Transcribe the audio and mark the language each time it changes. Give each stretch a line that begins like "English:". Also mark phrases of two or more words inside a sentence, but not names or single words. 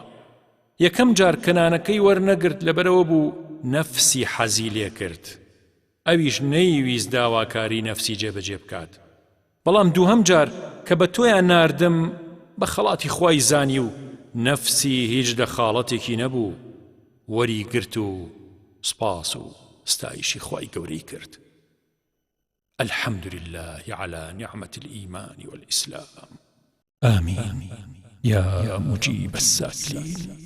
Central Kurdish: یەکەم جار کەنانەکەی وەرنەگرت لەبەرەوە بوو نەفسی حەزی لێ کرد ئەویش نەیویست داواکاری نەفسی جێبەجێ بکات بەڵام دووهەم جار کە بە تۆیان ناردم بە خەڵاتی خوای زانی و نەفسی هیچ دەخاڵەتێکی نەبوو وەری گرت و سپاس و ستایشی خوای گەورەی کرد
Arabic: الحمد لله على نعمة الإيمان والإسلام آمين يا مجيب السائلين